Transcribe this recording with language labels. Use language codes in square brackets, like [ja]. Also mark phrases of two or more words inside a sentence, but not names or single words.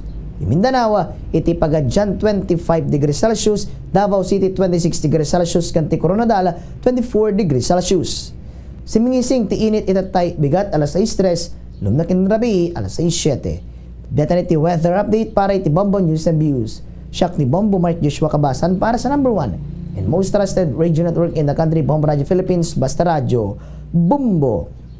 [ilo] Ti Mindanao, iti Pagadian 25 degrees Celsius, Davao City 26 degrees Celsius, ken ti Coronadal 24 degrees Celsius. Simingising ti init itatay bigat alas 6:03, lumnakin rabi alas 6:07. Deta ni ti weather update para iti Bombo News and Views. Siak ni [en] Bombo Mark Joshua Kabasan [tl] para sa [en] number 1 and most trusted radio network in the country, Bombo Radio Philippines, Basta Radio, Bumbo.